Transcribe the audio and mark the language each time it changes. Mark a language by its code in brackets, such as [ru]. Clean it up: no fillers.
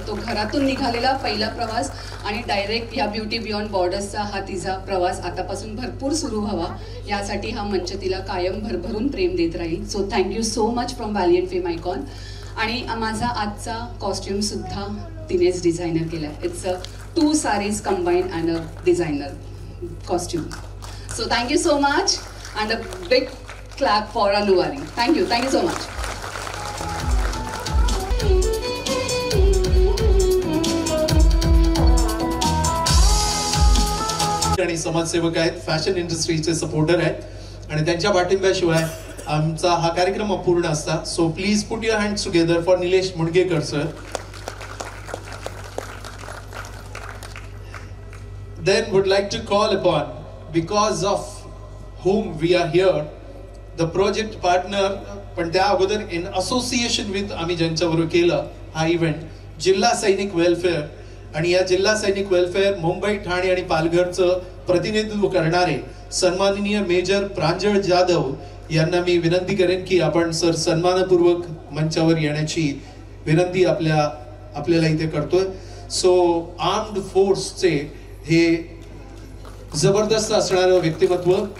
[mr] तो घरातून निघालेला पहिला प्रवास आणि डायरेक्ट ह्या ब्युटी बियॉन्ड बॉर्डर्सचा हा तिचा प्रवास आतापासून भरपूर सुरू व्हावा, यासाठी हा मंच तिला कायम भरभरून प्रेम देत राहील. [en] So thank you so much from Valiant Fame Icon. [mr] आणि माझा आजचा कॉस्ट्युम सुद्धा तिनेच डिझायनर केला. [en] It's 2 sarees combined and a designer costume. So thank you so much and a big clap for Anuwari. Thank you so much. [mr] आणि समाजसेवक आहेत, fashion इंडस्ट्रीचे supporter आहेत, आणि त्यांच्या पाठिंब्याशिवाय आमचा हा कार्यक्रम अपूर्ण असता. [en] So please put your hands together for Nilesh Mungekar sir. Then would like to call upon, because of whom we are here, the project partner, [mr] पण त्या अगोदर [en] in association with [mr] आम्ही ज्यांच्याबरोबर केलं हा इव्हेंट, [en] जिल्हा सैनिक वेलफेअर. [mr] आणि या जिल्हा सैनिक वेलफेअर मुंबई, ठाणे आणि पालघरचं प्रतिनिधित्व करणारे सन्माननीय मेजर प्रांजळ जाधव यांना मी विनंती करेन की आपण सर सन्मानपूर्वक मंचावर येण्याची विनंती आपल्याला इथे करतोय. सो आर्म्ड फोर्सचे हे जबरदस्त असणारं व्यक्तिमत्व.